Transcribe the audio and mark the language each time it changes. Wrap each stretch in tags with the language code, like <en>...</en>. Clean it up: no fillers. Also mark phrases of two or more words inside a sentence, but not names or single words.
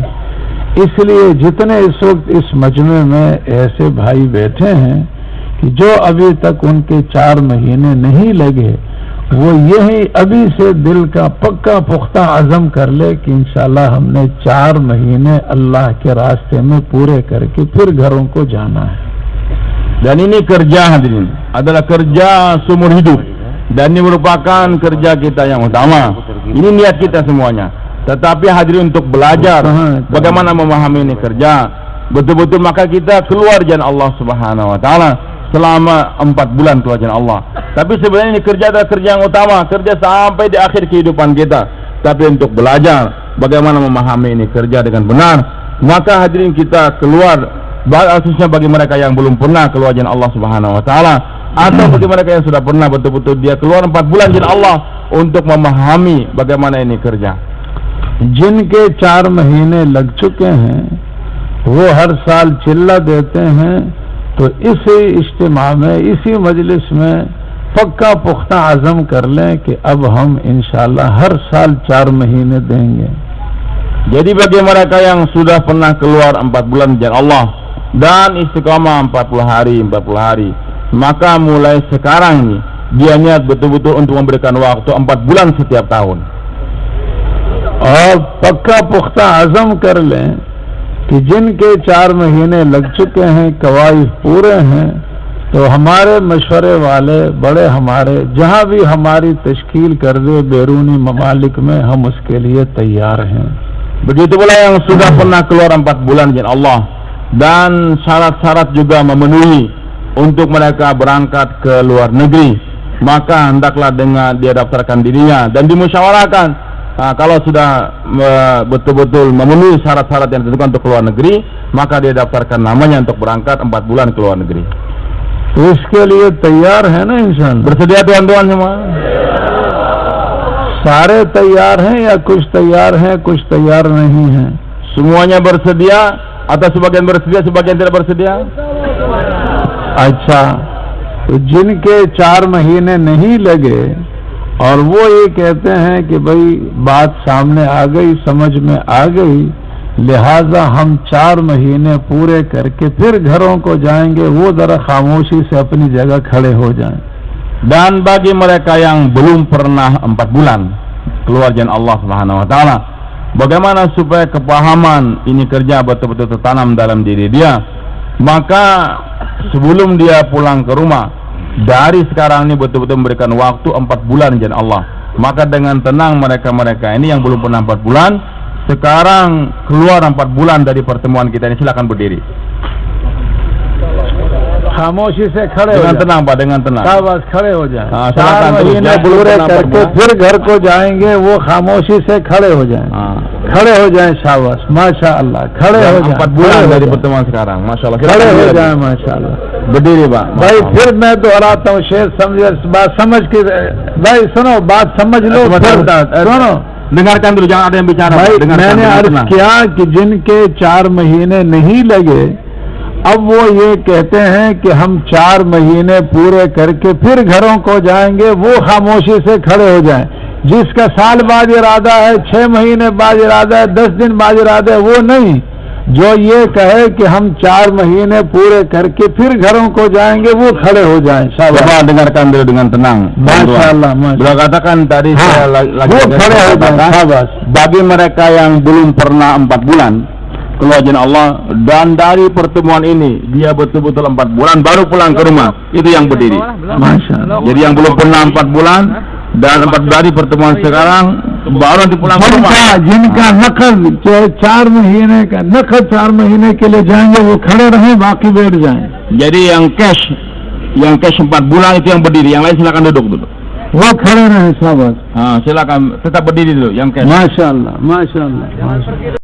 <ur>اس لیے جتنے اس وقت اس مجمع میں ایسے بھائی بیٹھے ہیں، کہ جو ابھی تک ان کے 4 مہینے نہیں لگے وہ یہی ابھی سے دل کا پکا پختہ عزم کر لے کہ انشاءاللہ ہم نے 4 مہینے اللہ کے راستے میں پورے کرکے پھر گھروں کو جانا ہے.</ur> <id>Dan ini kerja hadirin adalah kerja seumur hidup dan ini merupakan kerja kita yang utama. Ini niat kita semuanya. Tetapi hadirin untuk belajar bagaimana memahami ini kerja betul-betul, maka kita keluar jalan Allah</id> <ar>سبحانه وتعالى</ar> <id>selama 4 bulan keluar jalan Allah. Tapi sebenarnya ini kerja adalah kerja yang utama, kerja sampai di akhir kehidupan kita. Tapi untuk belajar bagaimana memahami ini kerja dengan benar, maka hadirin kita keluar, khususnya bagi mereka yang belum pernah keluar jalan Allah</id> <ar>سبحانه وتعالى,</ar> <id>atau bagi mereka yang sudah pernah betul-betul dia keluar 4 bulan jalan Allah untuk memahami bagaimana ini kerja.</id> <ur>جن کے 4 مہینے لگ چکے ہیں وہ ہر سال چلہ دیتے ہیں، تو اسی اجتماع میں، اسی مجلس میں پکا پختہ عزم کر لیں کہ اب ہم انشاءاللہ ہر سال 4 مہینے دیں گے.</ur> <id>Jadi bagi mereka yang sudah pernah keluar 4 bulan jalan Allah dan istiqamah 40 hari, maka mulai sekarang nih dia niat betul-betul untuk memberikan waktu 4 bulan setiap tahun.</id> <ur>اور پکا پختہ عزم کر لیں کہ جن کے 4 مہینے لگ چکے ہیں، قواعد پورے ہیں، تو ہمارے مشورے والے بڑے ہمارے جہاں بھی ہماری تشکیل کر دے بیرونی ممالک میں، ہم اس کے لیے تیار ہیں.</ur> <id>Begitu pula yang sudah pernah keluar 4 bulan jalan Allah dan syarat-syarat juga memenuhi untuk mereka berangkat ke luar negeri, maka hendaklah dengan dia daftarkan dirinya dan dimusyawarahkan. Kalau sudah betul-betul memenuhi syarat-syarat yang ditentukan untuk keluar negeri, maka dia daftarkan namanya untuk berangkat 4 bulan ke luar negeri.</id> <ur>تو اس کے لیے تیار ہے نا انسان?</ur> <ms>Bersedia tuan-tuan semua?</ms> <ur>سارے تیار ہیں یا کچھ تیار ہیں، کچھ تیار نہیں ہیں?</ur> <id>Semuanya bersedia atau sebagian bersedia, sebagian tidak bersedia?</id> <ur>اچھا، تو جن کے 4 مہینے نہیں لگے اور وہ یہ کہتے ہیں کہ بھائی بات سامنے آ گئی، سمجھ میں آ گئی، لہٰذا ہم 4 مہینے پورے کرکے پھر گھروں کو جائیں گے، وہ ذرا خاموشی سے اپنی جگہ کھڑے ہو جائیں.</ur> <id>Dan bagi mereka yang belum pernah 4 bulan keluar jalan Allah</id> <ar>سبحانه وتعالى,</ar> <id>bagaimana supaya kepahaman ini kerja betul-betul tertanam dalam diri dia, maka sebelum dia pulang ke rumah, dari sekarang ini betul-betul memberikan waktu 4 bulan jalan Allah. Maka dengan tenang mereka-mereka ini yang belum pernah 4 bulan, sekarang keluar 4 bulan dari pertemuan kita ini, silakan berdiri.</id> <ur>خاموشی سے کھڑے</ur> <id>dengan tenang Pak, dengan tenang.</id> <ur>بس کھڑے ہو جائیں۔ 4 महीने پورے کرکے پھر گھر کو جائیں گے، وہ خاموشی سے کھڑے ہو جائیں. کھڑے ہو جائیں. شاباش، ماشاءاللہ، کھڑے ہو جائیں.</ur> <id>4 bulan dari pertemuan sekarang,</id> <ur>माशाअल्लाह. کھڑے ہو جائیں، ماشاءاللہ.</ur> <id>berdiri Pak.</id> <ur>بھائی پھر میں دہراتا ہوں، شیر سمجھ، بات سمجھ کے بھائی سنو، بات سمجھ لو. सुनो,</ur> <id>dengarkan dulu, jangan ada yang bicara.</id> <ur>بھائی میں نے عرض کیا کہ جن کے 4 مہینے نہیں لگے، اب وہ یہ کہتے ہیں کہ ہم 4 مہینے پورے کرکے پھر گھروں کو جائیں گے، وہ خاموشی سے کھڑے ہو جائیں. جس کا سال بعد ارادہ ہے، 6 مہینے بعد ارادہ ہے، 10 دن بعد ارادہ ہے، وہ نہیں. جو یہ کہے کہ ہم 4 مہینے پورے کرکے پھر گھروں کو جائیں گے، وہ کھڑے ہو جائیں.</ur> <id>Coba dengarkan dulu dengan tenang.</id> <ur>माशाअल्लाह,</ur> <id>Beliau katakan tadi saya lagi</id> <ur>وہ کھڑے ہو جائیں.</ur> <id>Bagi mereka yang belum pernah 4 bulan keluar jalan Allah dan dari pertemuan ini dia betul-betul 4 bulan baru pulang ke rumah, itu yang berdiri.</id> <ur>माशाअल्लाह.</ur> <id>Jadi yang belum pernah 4 bulan dan 4 dari pertemuan sekarang baru nanti pulang ke rumah.</id> <ur>جن کا نقل 4 مہینے کا نقل 4 مہینے کے لیے جائیں گے، وہ کھڑے رہیں، باقی بیٹھ جائیں.</ur> <id>Jadi yang cash 4 bulan itu yang berdiri, yang lain silakan duduk dulu.</id> <ur>وہ کھڑے رہیں۔ شاباش,</ur> <id>Silakan tetap berdiri dulu yang cash.</id> <ur>ماشاءاللہ، ماشاءاللہ، ماشاءاللہ.</ur>